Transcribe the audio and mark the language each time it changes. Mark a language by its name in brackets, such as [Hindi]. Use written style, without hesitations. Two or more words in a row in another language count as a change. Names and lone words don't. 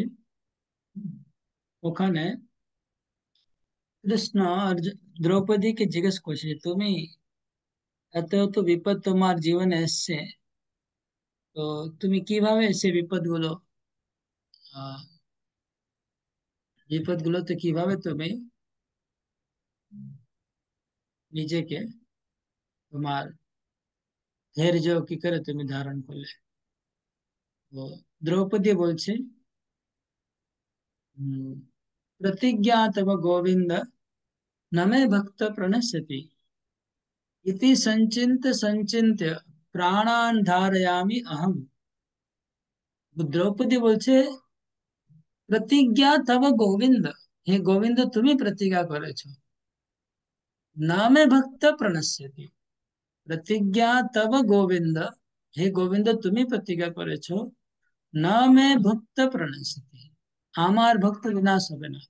[Bangla] ওখানে কৃষ্ণ দ্রৌপদীকে জিজ্ঞেস করছে, তুমি এত এত বিপদ তোমার জীবনে এসছে, তো তুমি কিভাবে সে আহ বিপদগুলোতে কিভাবে তুমি নিজেকে, তোমার ধৈর্য কি করে তুমি ধারণ করলে? তো দ্রৌপদী বলছে, [Sanskrit] "हम्म, प्रतिज्ञा तव गोविंद न मे भक्त प्रणश्यति इति संचिन्त्य संचिन्त्य प्राणान् धारयामि अहम।" [Bangla] দ্রৌপদী বলছে, [Sanskrit] প্রতিজ্ঞা তব গোবিন্দ, [Bangla] হে গোবিন্দ তুমি প্রতিজ্ঞা করেছো, [Sanskrit] না মে ভক্ত প্রণশ্যতি। প্রতিজ্ঞা তব গোবিন্দ, [Bangla] হে গোবিন্দ তুমি প্রতিজ্ঞা করেছো, [Sanskrit] না মে ভক্ত প্রণশ্যতি, [Bangla] আমার ভক্ত বিনাশ হবে না।